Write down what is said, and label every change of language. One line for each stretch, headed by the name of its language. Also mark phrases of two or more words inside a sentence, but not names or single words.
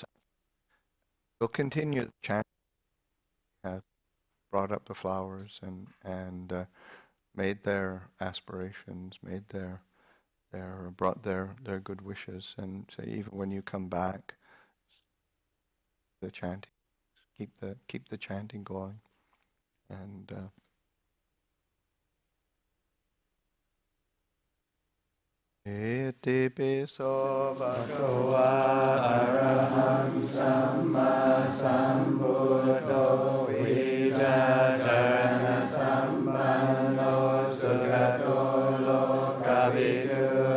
English: We'll continue the chant. Brought up the flowers and made their aspirations, brought their good wishes, and say even when you come back, the chanting, keep the chanting going, and.
Pali: Iti piso bhagava araham samma sambuddho vijajarana sampanno sugato lokavidu